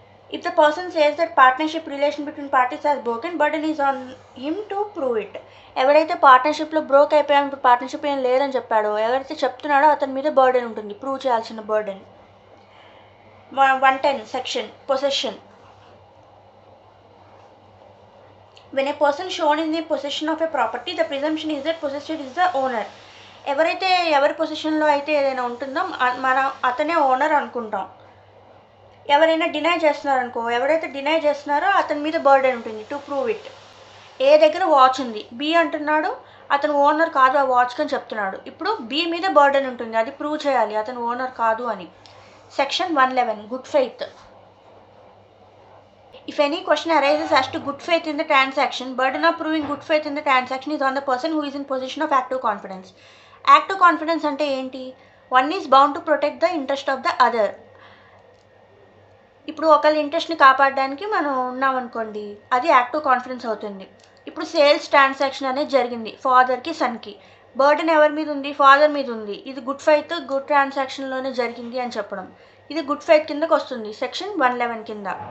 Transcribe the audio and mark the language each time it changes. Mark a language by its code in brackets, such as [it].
[en] If the person says that partnership relation between parties has broken, burden is on him to prove it. [te] ఎవరైతే పార్ట్నర్షిప్లో broke అయిపోయాం, ఇప్పుడు partnership ఏం లేదని చెప్పాడో, ఎవరైతే చెప్తున్నాడో అతని మీద బర్డెన్ ఉంటుంది, ప్రూవ్ చేయాల్సిన burden. [en] 110, section possession. When a person shown in the possession of a property, the presumption is that possessor is the owner. [te] ఎవరైతే ఎవరి పొజిషన్లో అయితే ఏదైనా ఉంటుందో మనం అతనే ఓనర్ అనుకుంటాం. ఎవరైనా డినై చేస్తున్నారనుకో, ఎవరైతే డినై చేస్తున్నారో అతని మీద బర్డెన్ ఉంటుంది [en] To prove it. [te] ఏ దగ్గర వాచ్ ఉంది, బి అంటున్నాడు అతను ఓనర్ కాదు ఆ వాచ్కి అని చెప్తున్నాడు. ఇప్పుడు బి మీద బర్డెన్ ఉంటుంది, అది ప్రూవ్ చేయాలి అతను ఓనర్ కాదు అని. [en] Section 111 good faith. If any question arises as to good faith in the transaction, burden of proving good faith in the transaction is on the person who is in possession of active confidence. [te] Active confidence అంటే ఏంటి? [en] One is bound to protect the interest of the other. [te] ఇప్పుడు ఒకళ్ళ ఇంట్రెస్ట్ని కాపాడడానికి మనం ఉన్నామనుకోండి, అది active confidence అవుతుంది. ఇప్పుడు sales transaction అనేది జరిగింది ఫాదర్కి సన్కి. బర్డెన్ ఎవరి మీద ఉంది? ఫాదర్ మీద ఉంది. ఇది గుడ్ ఫెయిత్ గుడ్ ట్రాన్సాక్షన్లోనే జరిగింది అని చెప్పడం, ఇది గుడ్ ఫెయిత్ కిందకు వస్తుంది సెక్షన్ 111 కింద.